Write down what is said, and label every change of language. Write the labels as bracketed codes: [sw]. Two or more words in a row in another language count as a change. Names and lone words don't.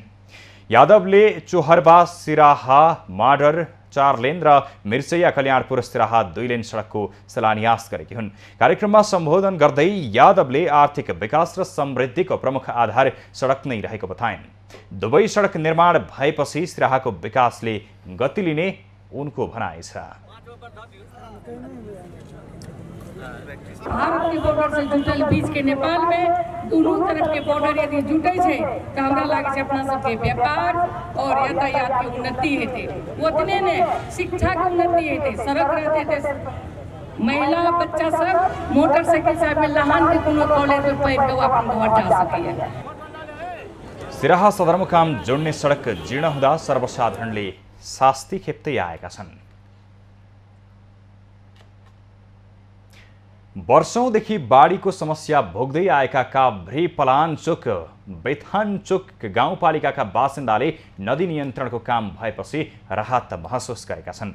[ne] यादवले चोहरबा सिराहा माडर 4 लेन र मिर्चैया कल्याणपुर सिराहा 2 लेन सडकको शिलान्यास गरेकी हुन्। कार्यक्रममा सम्बोधन गर्दै यादवले आर्थिक विकास र समृद्धिको प्रमुख आधार सडक नै रहेको बताइन्। दुवै सडक निर्माण भएपछि सिराहाको विकासले गति लिने उनको भनाइ छ। [mai] भारत के बॉर्डर से जुटल बीच के नेपाल में दोनों तरफ के बॉर्डर यदि जुटे छे तो हमरा लागे छे अपना सबके व्यापार और यातायात के उन्नति हेते, ओतने ने शिक्षा के उन्नति हेते, सड़क रहते थे, महिला बच्चा सब मोटरसाइकिल से में लहान के कोनो कॉलेज में पैर के अपन घर जा सके। [ne] सिराहा सदरमुकाम जोड्ने सडक जीर्ण हुँदा सर्वसाधारणले शास्ति खेप्दै आएका छन्। वर्षौंदेखि बाढीको समस्या भोग्दै आएका काभ्रे पलाञ्चोक बेथानचोक गाउँपालिकाका बासिन्दाले नदी नियन्त्रणको काम भएपछि राहत महसुस गरेका छन्।